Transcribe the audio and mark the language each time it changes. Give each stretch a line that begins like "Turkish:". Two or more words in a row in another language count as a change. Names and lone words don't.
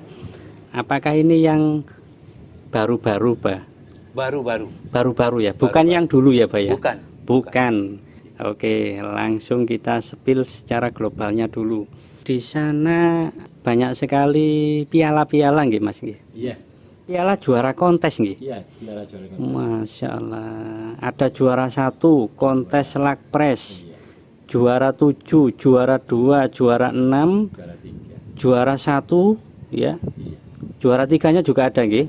Indonesian: Apakah ini yang baru-baru, Pak? Baru-baru ya, bukan yang dulu ya, Pak ya? Bukan. Oke, langsung kita spill secara globalnya dulu. Di sana banyak sekali piala-piala nggih, Mas nggih? Iya. Piala juara kontes nggih? Iya, piala juara kontes.
Arabic: ما شاء الله.
Indonesian: Ada juara 1 kontes Lakpres, juara 7, juara 2, juara 6, juara 1 ya. Juara 3-nya juga ada nggih?